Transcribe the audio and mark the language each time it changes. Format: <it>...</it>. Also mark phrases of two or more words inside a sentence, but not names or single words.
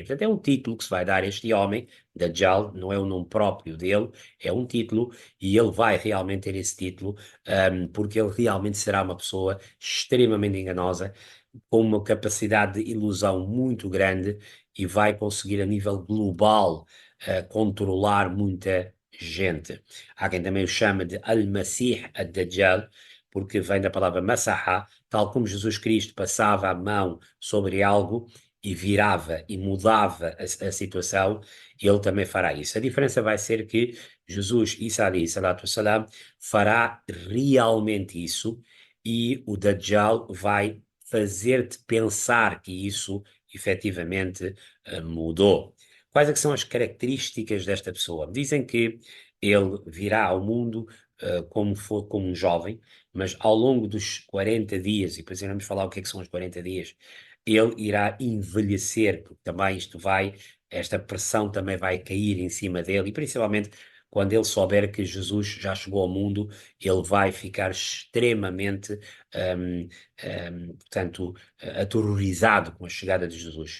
<pt>Portanto, é um título que se vai dar a este homem, Dajjal, não é o nome próprio dele, é um título, e ele vai realmente ter esse título, porque ele realmente será uma pessoa extremamente enganosa, com uma capacidade de ilusão muito grande e vai conseguir a nível global controlar muita gente. Há quem também o chama de Al-Masih ad-Dajjal, porque vem da palavra Massahá, tal como Jesus Cristo passava a mão sobre algo e virava e mudava a situação, ele também fará isso. A diferença vai ser que Jesus,</pt> <ar>عيسى عليه الصلاة والسلام,</ar> <pt>fará realmente isso e o Dajjal vai fazer-te pensar que isso efetivamente mudou. Quais é que são as características desta pessoa? Dizem que ele virá ao mundo como um jovem, mas ao longo dos 40 dias, e depois iremos falar o que é que são os 40 dias, ele irá envelhecer, porque também esta pressão também vai cair em cima dele, e principalmente quando ele souber que Jesus já chegou ao mundo, ele vai ficar extremamente, portanto, aterrorizado com a chegada de Jesus.</pt>